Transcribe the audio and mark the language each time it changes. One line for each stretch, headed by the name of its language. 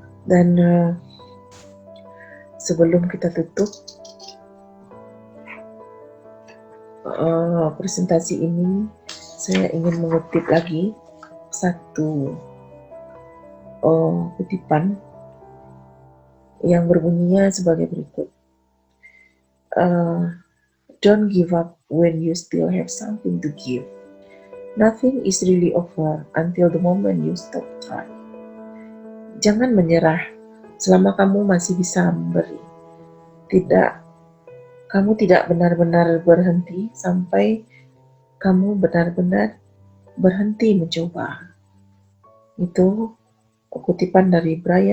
Indonesian: Dan sebelum kita tutup presentasi ini, saya ingin mengutip lagi satu kutipan yang berbunyinya sebagai berikut.
English: Don't give up when you still have something to give. Nothing is really over until the moment you stop trying.
Indonesian: Jangan menyerah selama kamu masih bisa memberi. Kamu tidak benar-benar berhenti sampai kamu benar-benar berhenti mencoba. Itu kutipan dari Brian